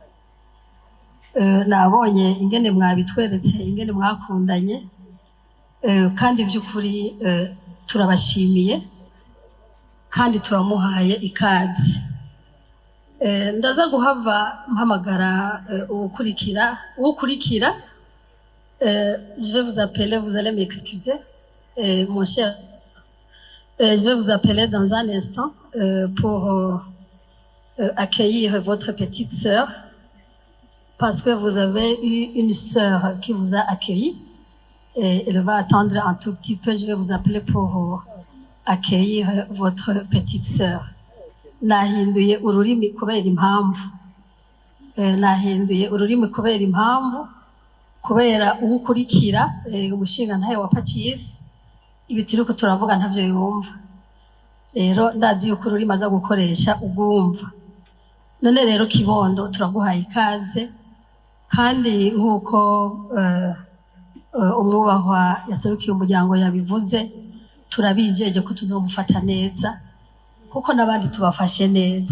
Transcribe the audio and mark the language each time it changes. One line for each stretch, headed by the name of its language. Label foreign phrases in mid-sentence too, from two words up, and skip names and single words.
Rundi: Nabonye ingene mwabitweretse, ingene mwakundanye, kandi by'ukuri turabashimiye kandi turamuhaye ikaze. Ndaza guhava mpamagara ukurikira.
French: Je vais vous appeler, vous allez m'excuser, mon cher. Je vais vous appeler dans un instant pour accueillir votre petite sœur, parce que vous avez eu une sœur qui vous a accueilli, et elle va attendre un tout petit peu. Je vais vous appeler pour accueillir votre petite sœur.
Rundi: Nahinduye ururimi kubera impamvu, kubera ugukurikira umushinga ntaye wa Pacis, ibi turiko turavuga ntavyo yumva. rero ndazi yuko ururimi aza gukoresha ubwumva. None rero kibondo turaguhaye ikaze, kandi nk'uko umwubahwa yaserukiye umuryango yabivuze, turabijeje ko tuzomufata neza kuko n'abandi tubafashe neza.